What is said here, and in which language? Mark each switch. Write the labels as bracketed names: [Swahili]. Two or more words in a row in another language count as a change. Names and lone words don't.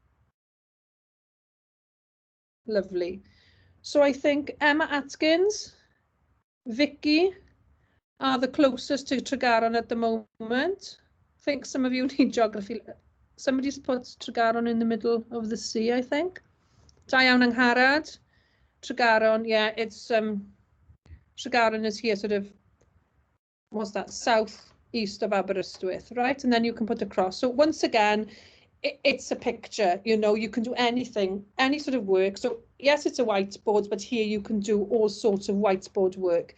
[English] Lovely. So I think Emma Atkins, Vicky are the closest to Tregaron at the moment. I think some of you need geography. Somebody's put Tregaron in the middle of the sea, I think. [Welsh] Da iawn Angharad. [English] Tregaron, yeah, it's Tregaron is here, sort of, what's that, southeast of Aberystwyth, right? And then you can put a cross. So once again, it's a picture, you know, you can do anything, any sort of work. So yes, it's a whiteboard, but here you can do all sorts of whiteboard work.